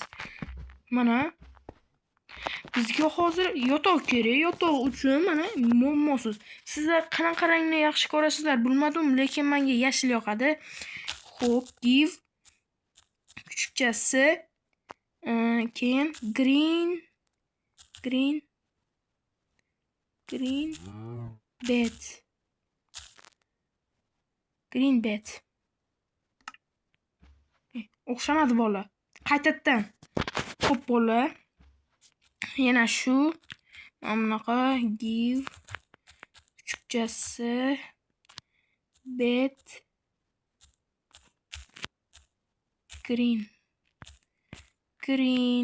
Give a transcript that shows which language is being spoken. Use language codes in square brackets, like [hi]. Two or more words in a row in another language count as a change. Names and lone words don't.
[uz] Mana bizga hozir yotoq kerak. Yotoq uchun mana muammosiz. Sizlar qanaqa rangni yaxshi ko'rasizlar bilmadim, lekin menga yashil yoqadi. Xo'p, give kuchukchasi keyin [en] green bed. Green bed. [uz] O'xshamadi bola. Qaytadan. Xo'p bola. Yana shu bunaqa give kuchukchasi [en] bed green.